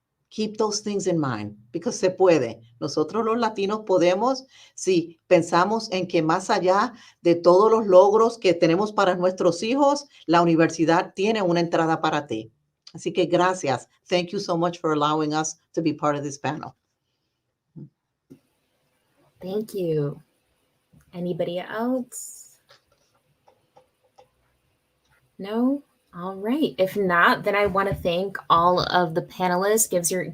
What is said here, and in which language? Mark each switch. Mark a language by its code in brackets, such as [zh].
[en] Keep those things in mind, because [es] se puede. Nosotros los latinos podemos, si pensamos en que más allá de todos los logros que tenemos para nuestros hijos, la universidad tiene una entrada para ti. Así que gracias. [en] Thank you so much for allowing us to be part of this panel. Thank you. Anybody else? No? All right. If not, then I want to thank all of the panelists.